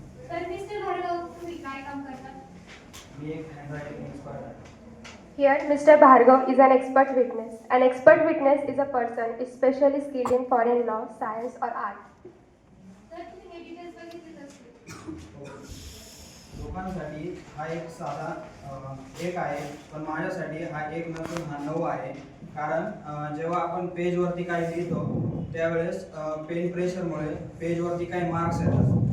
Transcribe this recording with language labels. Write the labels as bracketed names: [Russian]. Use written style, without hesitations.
[Marathi] तर मिस्टर भार्गव, तुम्ही काय काम करता? मी एक हँडरायटिंग एक्सपर्ट आहे. [English] Here, Mr. Bhargav is an expert witness. An expert witness is a person especially skilled in foreign law, science, or art. [Marathi] तर तुम्ही हे डिटेल्स बघितलेच असतील. लोकांसाठी हा एक साधा एक आहे, पण माझ्यासाठी हा एक नसून हा 9 आहे. कारण जेव्हा आपण पेजवरती काही लिहितो त्यावेळेस पेन प्रेशरमुळे पेजवरती काही मार्क्स येतात.